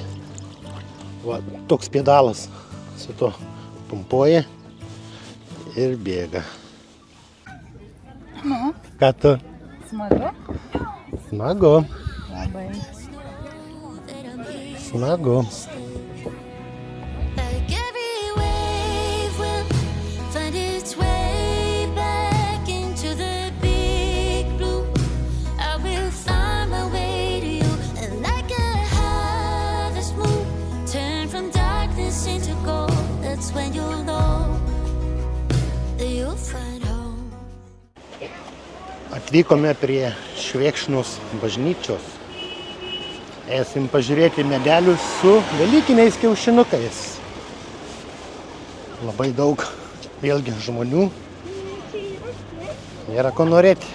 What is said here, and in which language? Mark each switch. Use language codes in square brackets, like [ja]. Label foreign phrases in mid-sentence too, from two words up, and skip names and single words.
[lt] Va, toks pedalas su to pumpuoja ir bėga. Nu, Ką tu? smagu. Smagu. Labai. Smagu. [en] Like every wave will find its way back into the big blue. I will find my way to you, and like a harvest moon, turn from darkness into gold. That's when you'll know that you'll find home. [lt] Atvykome prie Švėkšnos bažnyčios. Eisim pažiūrėti medelius su velykiniais kiaušinukais. Labai daug vėlgi žmonių. Nėra ko norėti.